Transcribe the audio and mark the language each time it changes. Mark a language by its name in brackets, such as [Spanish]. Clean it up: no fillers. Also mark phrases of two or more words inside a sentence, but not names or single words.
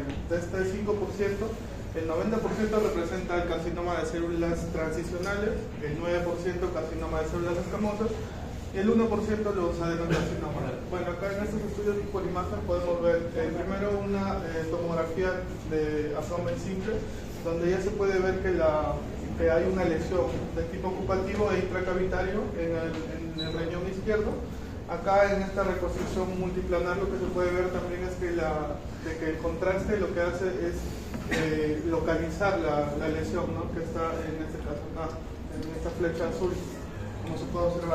[Spanish] De este 5%, el 90% representa el carcinoma de células transicionales, el 9% carcinoma de células escamosas, y el 1% los adenocarcinomas. Bueno, acá en estos estudios por imagen podemos ver primero una tomografía de abdomen simple, donde ya se puede ver que hay una lesión de tipo ocupativo e intracavitario en el riñón izquierdo. Acá en esta reconstrucción multiplanar lo que se puede ver también es que el contraste lo que hace es localizar la lesión, ¿no? Que está en este caso acá, en esta flecha azul, como se puede observar.